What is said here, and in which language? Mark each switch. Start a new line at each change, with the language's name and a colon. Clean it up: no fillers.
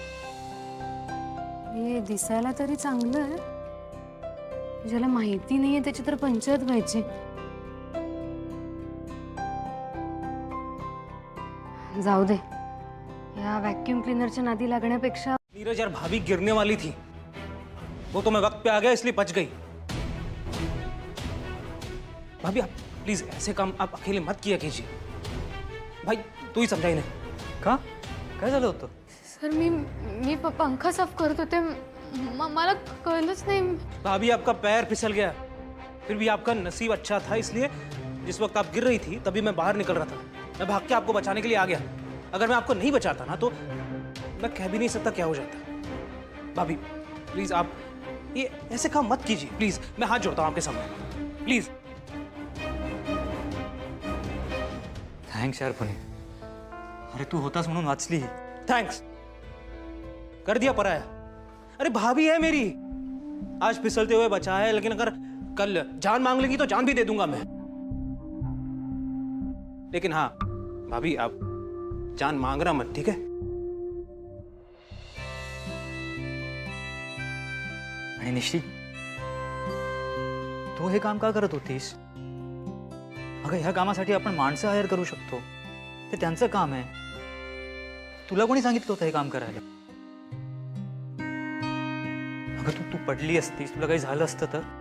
Marathi: हे दिसायला तरी चांगलं आहे, ज्याला माहिती नाहीये त्याची तर पंचायत व्हायची. जाऊ दे, या व्हॅक्यूम क्लीनरच्या नादी लागण्यापेक्षा.
Hindi: नीरज यार, भाभी गिरने वाली थी, वो तो मैं वक्त पे आ गया इसलिए बच गई. भाभी आप प्लीज ऐसे काम आप अकेले मत किया कीजिए. भाई तू ही समझाई नाही
Marathi: का? काय झालं होतं? सर, मी पंखा साफ करत होते, मला कळलंच नाही.
Hindi: भाभी आपका पैर फिसल गया, फिर भी आपका नसीब अच्छा था, इसलिए जिस वक्त आप गिर रही थी तभी मैं बाहर निकल रहा था. मैं भाग के आपको बचाने के लिए आ गया. अगर मैं आपको नहीं बचाता ना तो मैं कह भी नहीं सकता क्या हो जाता. भाभी प्लीज आप ये ऐसे काम मत कीजिए प्लीज. मैं हाथ जोड़ता हूँ आपके सामने, प्लीज.
Marathi: थँक्स यार पुणे. अरे तू होतास म्हणून वाचली.
Hindi: थैंक्स कर दिया पराया. अरे भाभी है मेरी, आज फिसलते हुए बचा है, लेकिन अगर कल जान मांग लेगी तो जान भी दे दूंगा मैं. लेकिन हाँ भाभी, आप जान मांगना मत, ठीक है?
Marathi: आणि निशी, तू हे काम का करत होतीस? अगं, ह्या कामासाठी आपण माणसं हायर करू शकतो, ते त्यांचं काम आहे. तुला कोणी सांगितलं होतं हे काम करायला? अगं तू पडली असतीस, तुला काही झालं असतं तर